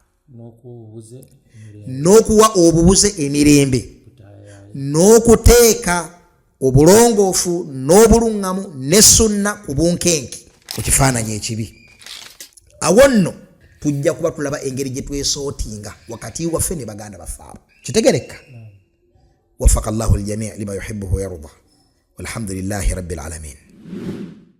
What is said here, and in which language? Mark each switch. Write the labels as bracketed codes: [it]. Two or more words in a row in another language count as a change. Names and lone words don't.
[lg] n'okuwa obubuze emirembe n'okuteeka obulongoofu n'obuluŋŋamu ne sunna ku bunkenke ku kifaananyi ekibi awo nno tujja kuba tulaba engeri gye twesootinga wakati waffe ne baganda baffe abo kitegereka [ar] وفق الله الجميع لما يحبه ويرضى والحمد لله رب العالمين